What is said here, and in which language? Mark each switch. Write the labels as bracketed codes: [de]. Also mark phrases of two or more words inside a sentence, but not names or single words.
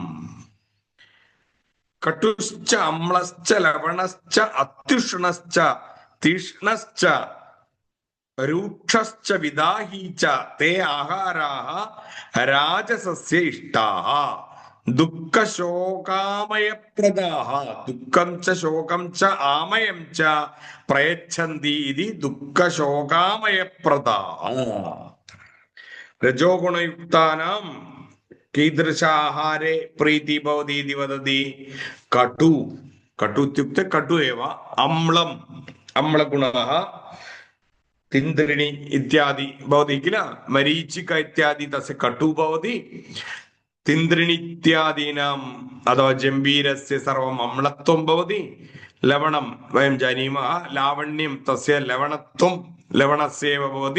[sa] കടുശ്ച അമ്ലശ്ച ലവണശ്ച അത്യുഷ്ണശ്ച തീക്ഷ്ണശ്ച രൂക്ഷശ്ച വിദാഹീച തേ ആഹാരാः രാജസസ്യ ഇഷ്ടാः ദുഃഖശോകാമയപ്രദാः ദുഃഖം ച ശോകം ച ആമയം ച പ്രയച്ഛന്തി ഇതി ദുഃഖശോകാമയപ്രദാः. രജോ ഗുണയുക്താനാം കീദൃശാഹാരേ പ്രീതി ഭവതി ഇതി വദതി? കടു, കടു ഇത്യുക്തെ കടു एव, അമ്ലം, അമ്ലഗുണः, तिन्द्रिणी इत्यादि भवति किल, मरीचिका इत्यादि तस्य कटु भवति. तिन्द्रिणी इत्यादीनाम् अथवा जम्बीरस्य सर्वम् अम्लत्वं भवति. लवणं वयं जानीमः, लावण्यं तस्य लवणत्वं लवणस्यैव भवति.